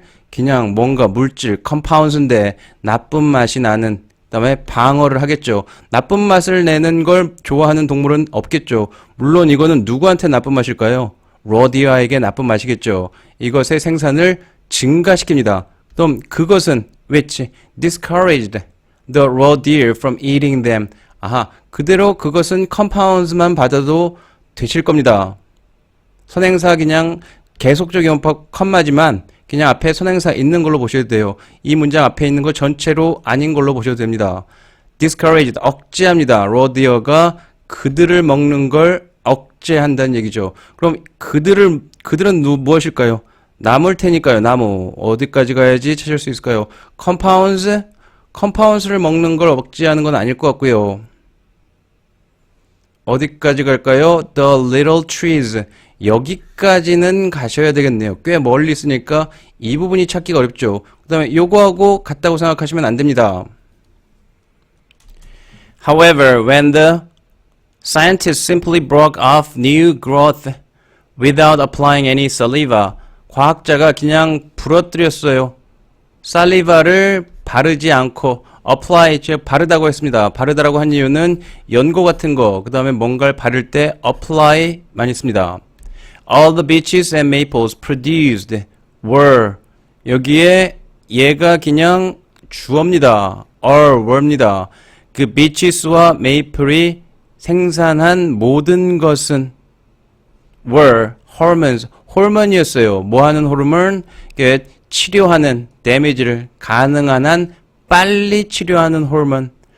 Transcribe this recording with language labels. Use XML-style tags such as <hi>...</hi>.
<ko>그냥 뭔가 물질, compounds인데 나쁜 맛이 나는, 그 다음에 방어를 하겠죠. 나쁜 맛을 내는 걸 좋아하는 동물은 없겠죠. 물론 이거는 누구한테 나쁜 맛일까요? raw deer에게 나쁜 맛이겠죠. 이것의 생산을 증가시킵니다. 그럼 그것은</ko> <en>which discouraged the raw deer from eating them.</en> <ko>그대로 그것은 compounds만 받아도 되실 겁니다. 선행사 그냥 계속적 용법 컴마지만 그냥 앞에 선행사 있는 걸로 보셔도 돼요. 이 문장 앞에 있는 거 전체로 아닌 걸로 보셔도 됩니다. discouraged, 억제합니다. rodio가 그들을 먹는 걸 억제한다는 얘기죠. 그럼 그들은 무엇일까요? 나무일 테니까요. 나무. 어디까지 가야지 찾을 수 있을까요? compounds를 먹는 걸 억제하는 건 아닐 것 같고요. 어디까지 갈까요?</ko> <en>The little trees.</en> <ko>여기까지는 가셔야 되겠네요. 꽤 멀리 있으니까 이 부분이 찾기가 어렵죠. 그 다음에 요거하고 같다고 생각하시면 안 됩니다.</ko> <en>However, when the scientists simply broke off new growth without applying any saliva,</en> <ko>과학자가 그냥 부러뜨렸어요. 살리바를 바르지 않고 apply, 즉 바르다고 했습니다. 바르다라고 한 이유는 연고 같은 거, 그 다음에 뭔가를 바를 때 apply 많이 씁니다.</ko> <en>All the beeches and maples produced were,</en> <ko>여기에 얘가 그냥 주어입니다. were입니다. 그 beeches와 maple이 생산한 모든 것은</ko> <en>were hormones,</en> <ko>호르몬이었어요. 뭐 하는 호르몬? 치료하는, 데미지를 가능한 한 빨리 치료하는 호르몬.</ko>